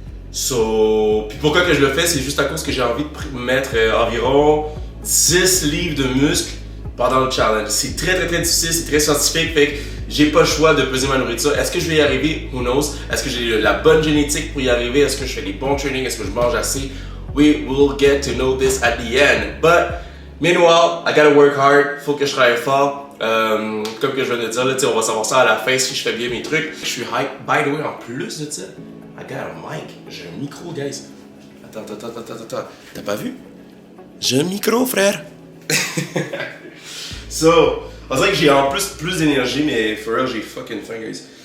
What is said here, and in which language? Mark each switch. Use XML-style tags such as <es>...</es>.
<fr>So, puis pourquoi que je le fais, c'est juste à cause que j'ai envie de mettre environ 10 livres de muscles pendant le challenge. C'est très difficile, c'est très scientifique, fait que j'ai pas le choix de peser ma nourriture. Est-ce que je vais y arriver?</fr> <en>Who knows?</en> <fr>Est-ce que j'ai la bonne génétique pour y arriver? Est-ce que je fais les bons trainings? Est-ce que je mange assez?</fr> <en>We will get to know this at the end. But, meanwhile, I gotta work hard.</en> <fr>Faut que je travaille fort. Comme que je viens de dire, là, on va savoir ça à la fin si je fais bien mes trucs. Je suis hype.</fr> <en>By the way,</en> <fr>en plus de ça,</fr> <en>I got a mic.</en> <fr>J'ai un micro, guys. Attends. T'as pas vu? J'ai un micro, frère. So, on dirait que j'ai en plus d'énergie, mais</fr> <en>for real,</en> <fr>j'ai fucking faim, guys.</fr>